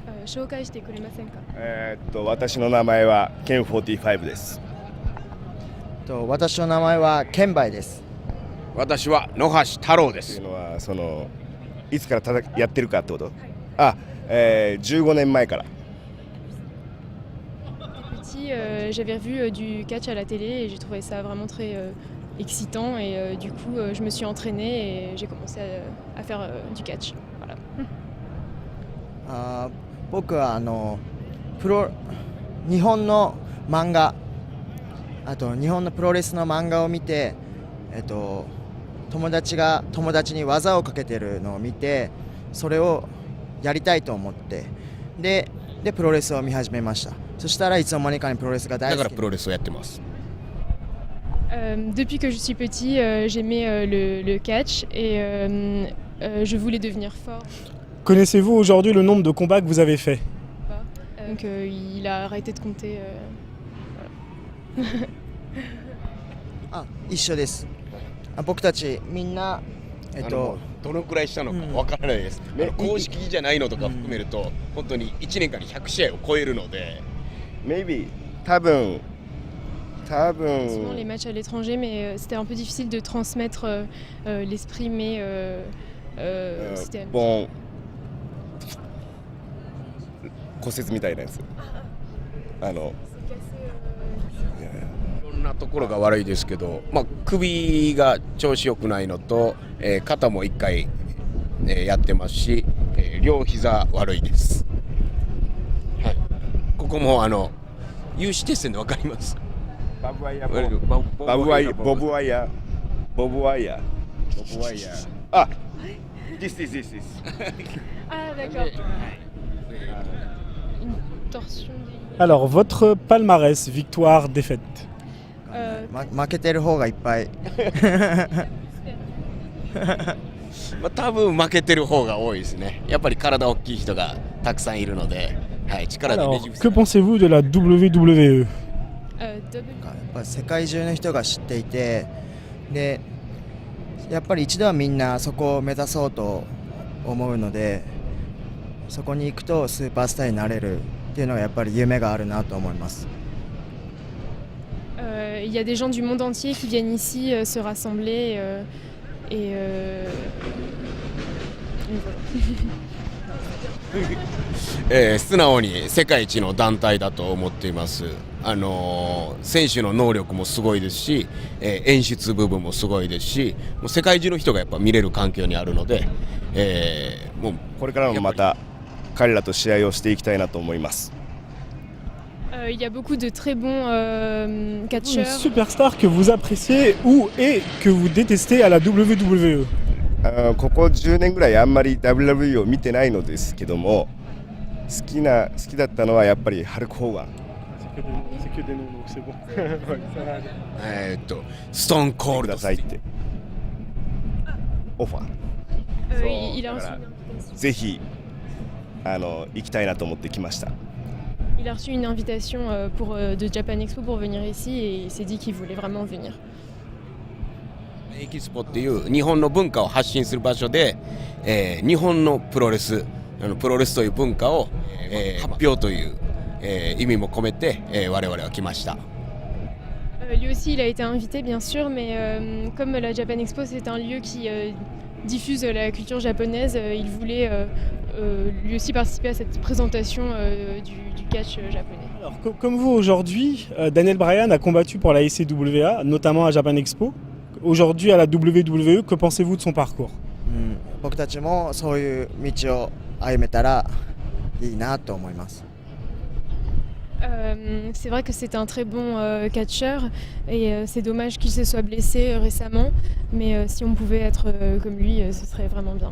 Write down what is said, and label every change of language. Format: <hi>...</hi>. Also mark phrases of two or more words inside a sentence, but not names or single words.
<ja>紹介してくれませんか？私の名前はケン45です。私の名前はケンバイです。私は野橋太郎でといす。うのはいつからやってるかってこと？あ、15年前から。</ja> <fr>Petit, j'avais revu du catch à la télé et j'ai trouvé ça vraiment très excitant et du coup je me suis entraînée et j'ai commencé à faire du catch. Voilà.</fr> <ja>僕は日本の漫画、あと日本のプロレスの漫画を見て、友達が友達に技をかけてるのを見て、それをやりたいと思って、でプロレスを見始めました。そしたらいつの間にかにプロレスが大好き。だからプロレスをやってます。</ja> <fr>Depuis que je suis petit, j'aimais le catch et je voulais devenir fort. Connaissez-vous aujourd'hui le nombre de combats que vous avez fait? Donc il a arrêté de compter. Voilà.</fr> <ja>一緒です。僕たちみんなどのくらいしたのかわからないです。公式じゃないのとか含めると、本当に1年間に100試合を超えるので。 Maybe 多分。</ja> <fr>Souvent les matchs à l'étranger, mais c'était un peu difficile de transmettre l'esprit, mais c'était. Bon.</fr> <ja>骨折みたいなやつ。いろんなところが悪いですけど、首が調子良くないのと、肩も1回、やってますし、両膝悪いです。はい、ここも有刺鉄線で分かります。ボブワイヤー。あ、this.</ja> <fr>Ah d'accord. Une torsion. Alors, votre palmarès, victoire, défaite.</fr> <ja>負けてる方がいっぱい。多分負けてる方が多いですね。やっぱり体大きい人がたくさんいるので、はい、力でねじ伏</ja> <fr>Alors, que pensez-vous de la WWE?</fr> <ja>やっぱ世界中の人が知っていて、でやっぱり一度はみんなそこを目指そうと思うので、そこに行くとスーパースターになれるっていうのがやっぱり夢があるなと思います。</ja> <fr>Il y a des gens du monde entier qui viennent ici se rassembler et voilà.</fr> <ja>素直に世界一の団体だと思っています。選手の能力もすごいですし、演出部分もすごいですし、もう世界中の人がやっぱ見れる環境にあるので、もうこれからもまた彼らと試合をしていきたいなと思います。</ja> <fr>Il y a beaucoup de très bons Une catcheurs. superstar que vous appréciez ou et que vous détestez à la WWE?</fr> <ja>ここ10年ぐらいあんまり WWE を見てないのですけども、好きだったのはやっぱりハルク・ホーガン。ストーンコールドくださいってオファー。</ja> <fr>Il a reçu</fr> <ja>ぜひ行きたいなと思って来ました。</ja> <fr>Il a reçu une invitation de Japan Expo pour venir ici et il s'est dit qu'il voulait vraiment venir.</fr> <ja>エキスポっていう日本の文化を発信する場所で、日本のプロレスという文化を、発表という、意味も込めて、我々は来ました。</ja> <fr>Lui aussi, il a été invité, bien sûr, mais comme la Japan Expo, c'est un lieu qui diffuse la culture japonaise, il voulait lui aussi participer à cette présentation du catch japonais. Alors, comme vous aujourd'hui, Daniel Bryan a combattu pour la ICWA, notamment à Japan Expo. Aujourd'hui à la WWE, que pensez-vous de son parcours?</fr> <ja>僕たちもそういう道を歩めたらいいなと思います。</ja> <fr>C'est vrai que c'est un très bon catcheur et c'est dommage qu'il se soit blessé récemment, mais si on pouvait être comme lui, ce serait vraiment bien.</fr>